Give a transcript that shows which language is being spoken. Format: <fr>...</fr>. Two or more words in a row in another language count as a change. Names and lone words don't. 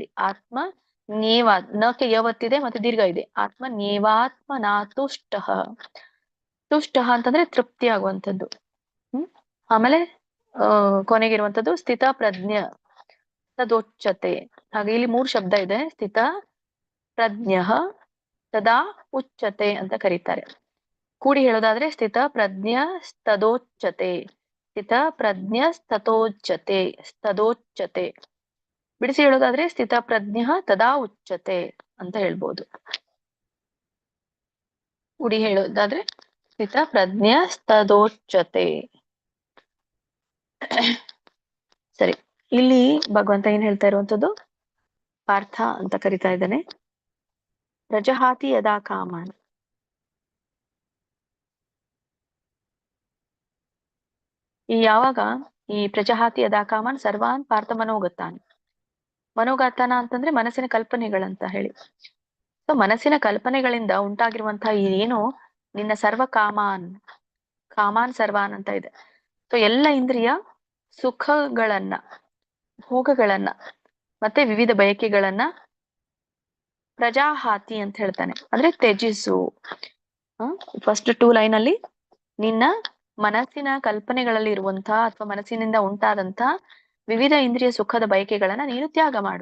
<kn>ಆತ್ಮ ನೇವಾ, ನಕ್ಕೆ ಯವತ್ತಿದೆ ಮತ್ತೆ ದೀರ್ಘ ಇದೆ.</kn> <sa>ಆತ್ಮ ನೇವಾತ್ಮನಾ ತುಷ್ಟಃ.</sa> <kn>ತುಷ್ಟಃ ಅಂತಂದ್ರೆ ತೃಪ್ತಿ ಆಗುವಂಥದ್ದು. ಆಮೇಲೆ ಕೊನೆಗಿರುವಂಥದ್ದು</kn> <sa>ಸ್ಥಿತ ಪ್ರಜ್ಞ ತದೋಚ್ಯತೆ.</sa> <kn>ಹಾಗೆ ಇಲ್ಲಿ 3 ಶಬ್ದ ಇದೆ.</kn> <sa>ಸ್ಥಿತ ಪ್ರಜ್ಞ ತದಾ ಉಚ್ಯತೆ</sa> <kn>ಅಂತ ಕರೀತಾರೆ. ಕೂಡಿ ಹೇಳೋದಾದ್ರೆ</kn> <sa>ಸ್ಥಿತ ಪ್ರಜ್ಞ ತದೋಚ್ಯತೆ, ಸ್ಥಿತ ಪ್ರಜ್ಞ ತಥೋಚ್ಯತೆ, ತದೋಚ್ಯತೆ.</sa> <kn>ಬಿಡಿಸಿ ಹೇಳೋದಾದ್ರೆ</kn> <sa>ಸ್ಥಿತ ಪ್ರಜ್ಞ ತದಾ ಉಚ್ಯತೆ</sa> <kn>ಅಂತ ಹೇಳ್ಬೋದು. ಕೂಡಿ ಹೇಳೋದಾದ್ರೆ</kn> <sa>ಸ್ಥಿತ ಪ್ರಜ್ಞ ತದೋಚ್ಯತೆ.</sa> <kn>ಸರಿ, ಇಲ್ಲಿ ಭಗವಂತ ಏನ್ ಹೇಳ್ತಾ ಇರುವಂತದ್ದು? ಪಾರ್ಥ ಅಂತ ಕರಿತಾ ಇದ್ದಾನೆ.</kn> <sa>ಪ್ರಜಹಾತಿ ಯದಾ ಕಾಮಾನ್.</sa> <kn>ಯಾವಾಗ ಈ</kn> <sa>ಪ್ರಜಹಾತಿ ಯದಾ ಕಾಮಾನ್ ಸರ್ವಾನ್ ಪಾರ್ಥ ಮನೋಗತಾನ್.</sa> <kn>ಮನೋಗತಾನ ಅಂತಂದ್ರೆ ಮನಸ್ಸಿನ ಕಲ್ಪನೆಗಳಂತ ಹೇಳಿ. ಸೊ ಮನಸ್ಸಿನ ಕಲ್ಪನೆಗಳಿಂದ ಉಂಟಾಗಿರುವಂತಹ ಏನು ನಿನ್ನ</kn> <sa>ಸರ್ವ ಕಾಮಾನ್, ಕಾಮಾನ್ ಸರ್ವಾನ್</sa> <kn>ಅಂತ ಇದೆ. ಸೊ ಎಲ್ಲ ಇಂದ್ರಿಯ ಸುಖಗಳನ್ನ, ಭೋಗಗಳನ್ನ ಮತ್ತೆ ವಿವಿಧ ಬಯಕೆಗಳನ್ನ ಪ್ರಜಾಹಾತಿ ಅಂತ ಹೇಳ್ತಾನೆ, ಅಂದ್ರೆ ತ್ಯಜಿಸು.</kn> <en>first 2 line</en> <kn>ಅಲ್ಲಿ ನಿನ್ನ ಮನಸ್ಸಿನ ಕಲ್ಪನೆಗಳಲ್ಲಿ ಇರುವಂತಹ ಅಥವಾ ಮನಸ್ಸಿನಿಂದ ಉಂಟಾದಂತಹ ವಿವಿಧ ಇಂದ್ರಿಯ ಸುಖದ ಬಯಕೆಗಳನ್ನ ನೀನು ತ್ಯಾಗ ಮಾಡು.</kn>